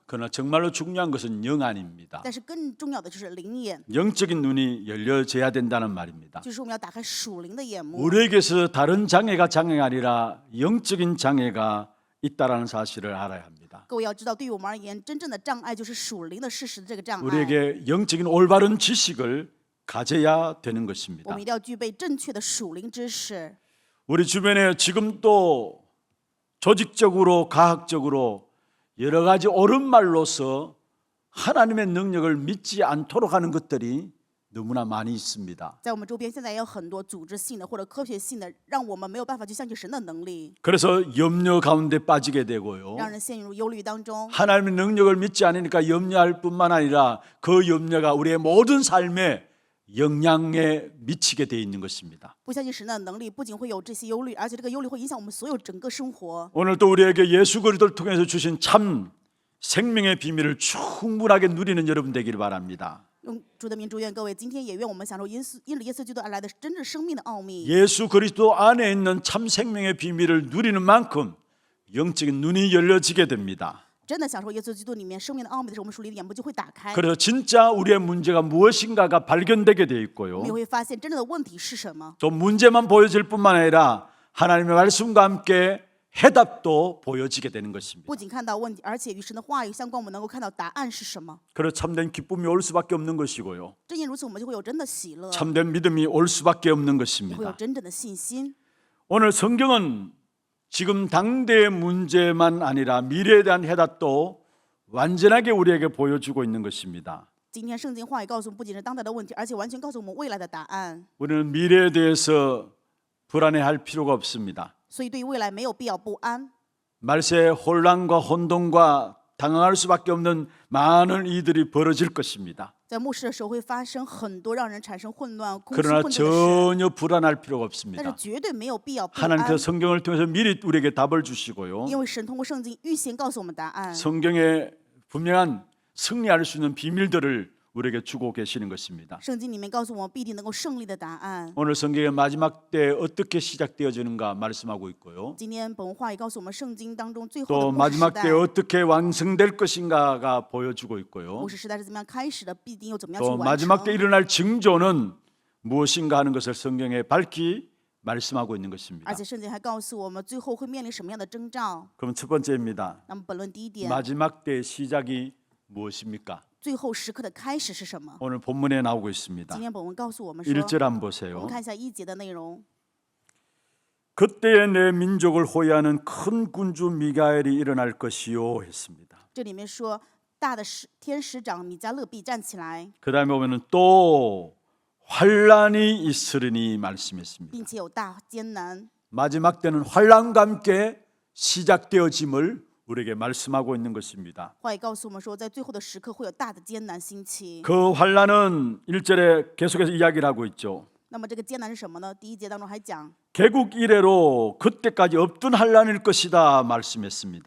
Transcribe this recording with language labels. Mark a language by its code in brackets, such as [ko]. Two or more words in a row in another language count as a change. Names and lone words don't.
[ko] 그러나 정말로 중요한 것은 영안입니다. [zh] 但是更重要的就是灵眼， [ko] 영적인 눈이 열려져야 된다는 말입니다. [zh] 就是我们要打开属灵的眼目。 [ko] 우리에게서 다른 장애가 장애가 아니라 영적인 장애가 있다라는 사실을 알아야 합니다. [zh] 各位要知道，对于我们而言，真正的障碍就是属灵的事实的这个障碍。 [ko] 우리에게 영적인 올바른 지식을 가져야 되는 [zh] 我 [ko] 것입니다. [zh] 们一定要具备正确的属灵知识。 [ko] 우리 주변에 지금도 조직적으로 과학적으로 여러 가지 옳은 말로서 하나님의 능력을 믿지 않도록 하는 것들이 너무나 많이 있습니다. [zh] 在我们周边，现在也有很多组织性的或者科学性的，让我们没有办法去相信神的能力， [ko] 그래서 염려 가운데 빠지게 되고요. [zh] 让人陷入忧虑当中。 [ko] 하나님의 능력을 믿지 않으니까 염려할 뿐만 아니라 그 염려가 우리의 모든 삶에 영향에 미치게 돼 있는 것입니다. [zh] 不相信神的能力，不仅会有这些忧虑，而且这个忧虑会影响我们所有整个生活。 [ko] 오늘도 우리에게 예수 그리스도를 통해서 주신 참 생명의 비밀을 충분하게 누리는 여러분 되기를 바랍니다. [zh] 用主的名祝愿各位，今天也愿我们享受因着耶稣基督而来的真正生命的奥秘。 [ko] 예수 그리스도 안에 있는 참 생명의 비밀을 누리는 만큼 영적인 눈이 열려지게 됩니다. [zh] 真的享受耶稣基督里面生命的奥秘的时候，我们属灵的眼目就会打开， [ko] 그래서 진짜 우리의 문제가 무엇인가가 발견되게 돼 [zh] 我 [ko] 있고요. [zh] 们也会发现真正的问题是什么。 [ko] 또 문제만 보여질 뿐만 아니라 하나님의 말씀과 함께 해답도 보여지게 되는 것입니다. [zh] 不仅看到问题，而且与神的话语相关，我们能够看到答案是什么。 [ko] 그래서 참된 기쁨이 올 수밖에 없는 것이고요. [zh] 正因如此，我们就会有真的喜乐， [ko] 참된 믿음이 올 수밖에 없는 [zh] 也会有 [ko] 것입니다. [zh] 真正的信心。 [ko] 오늘 성경은 지금 당대의 문제만 아니라 미래에 대한 해답도 완전하게 우리에게 보여주고 있는 것입니다. [zh] 今天圣经话语告诉我们，不仅是当代的问题，而且完全告诉我们未来的答案。 [ko] 우리는 미래에 대해서 불안해할 필요가 없습니다. [zh] 所以对于未来没有必要不安。 [ko] 말세에 혼란과 혼동과 당황할 수밖에 없는 많은 일들이 벌어질 것입니다. [zh] 在末世的时候会发生很多让人产生混乱、空虚 [ko] 그러나 [zh] 混沌的事， [ko] 전혀 불안할 필요가 [zh] 但是 [ko] 없습니다. [zh] 绝对没有必要不安， [ko] 하나님께서 성경을 통해서 미리 우리에게 답을 주시고요. [zh] 因为神通过圣经预先告诉我们答案。 [ko] 성경에 분명한 승리할 수 있는 비밀들을 우리에게 주고 계시는 것입니다. [zh] 圣经里面告诉我们必定能够胜利的答案。 [ko] 오늘 성경의 마지막 때 어떻게 시작되어지는가 말씀하고 있고요. [zh] 今天本文话也告诉我们，圣经当中最后 [ko] 또 [zh] 的末世时 [ko] 마지막 [zh] 代 [ko] 때 ， 어떻게 완성될 것인가가 보여주고 있고요. [zh] 末世时代是怎么样开始的，必定又怎么样去 [ko] 또 [zh] 完 [ko] 마지막 때 [zh] 成。 [ko] 일어날 징조는 무엇인가 하는 것을 성경에 밝히 말씀하고 있는 것입니다. [zh] 而且圣经还告诉我们，最后会面临什么样的征兆。 [ko] 그럼 첫 번째입니다. [zh] 那么本论第一点， [ko] 마지막 때의 시작이 무엇입니까? [zh] 最后时刻的开始是什么？ [ko] 오늘 본문에 나오고 있습니다. [zh] 今天本文告诉我们说， [ko] 1절 한번 [zh] 我 [ko] 보세요. [zh] 们看一下1节的内容。 [ko] 그때에 내 민족을 호위하는 큰 군주 미가엘이 일어날 것이요 했습니다. [zh] 这里面说，大的天使长米迦勒必站起来， [ko] 그 다음에 보면은 또 환란이 있으리니 말씀했습니다. [zh] 并且有大艰难。 [ko] 마지막 때는 환란과 함께 시작되어짐을 우리에게 말씀하고 있는 것입니다. [zh] 话也告诉我们说，在最后的时刻会有大的艰难兴起。 [ko] 그 환란은 1절에 계속해서 이야기를 하고 있죠. [zh] 那么这个艰难是什么呢？第一节当中还讲， [ko] 개국 이래로 그때까지 없던 환란일 것이다 말씀했습니다.